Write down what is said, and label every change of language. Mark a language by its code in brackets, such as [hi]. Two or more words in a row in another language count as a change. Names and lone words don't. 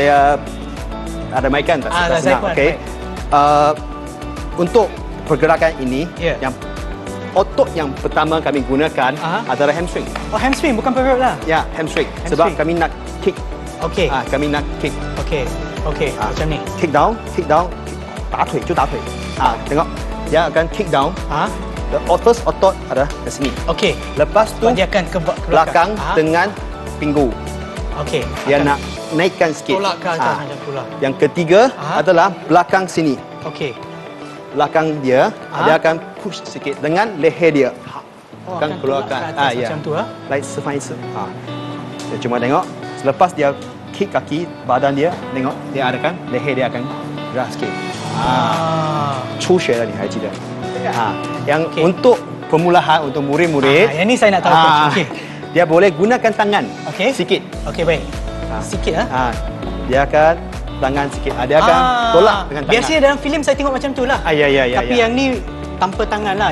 [ms] saya ada mainkan tak saya senang. pun, Okey. Untuk pergerakan ini, Ya. yang otot yang pertama kami gunakan adalah hamstring. Hamstring bukan perut lah. Ya, hamstring. Sebab kami nak kick. Okey. Kami nak kick. Okey. Macam ni. [en] Kick down. [zh] 打腿就打腿. [ms] Tengok. Dia akan [en] kick down. The first [ms] otot ada ke sini. Okey. Lepas tu Dia akan ke belakang dengan pinggul. Okey. Dia nak naikkan sikit. Tolak ke atas macam tu lah. Yang ketiga adalah belakang sini. Okey. Belakang dia akan push sikit dengan leher dia. Oh, akan keluarkan. ke atas macam tu. Like sefaisa. Dia cuma tengok. Selepas dia kick kaki, badan dia, tengok dia ada kan, leher dia akan gerak sikit. [zh] 初学了你还记得？ [ms] yang untuk permulaan untuk murid-murid. Yang ni saya nak tahu. Okey. Dia boleh gunakan tangan. Sikit. Okey, baik. Sikit Dia akan tangan sikit. Dia akan tolak dengan tangan. Biasanya dalam filem saya tengok macam tu lah. Tapi yang ni tanpa tangan lah.